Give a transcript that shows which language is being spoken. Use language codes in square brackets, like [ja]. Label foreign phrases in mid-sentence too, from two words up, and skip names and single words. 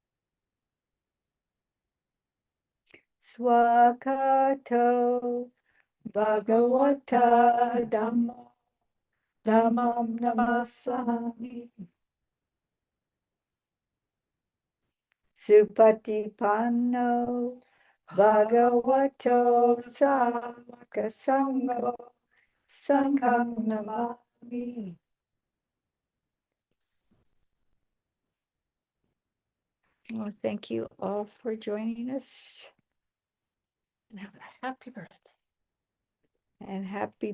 [pi] Swakato Bhagavata Dhamma Dhammam Namasami Supatipanno Bhagavato Sāvaka Sangho Sangham Namami. [en] Well, thank you all for joining us. And have a happy birthday. And happy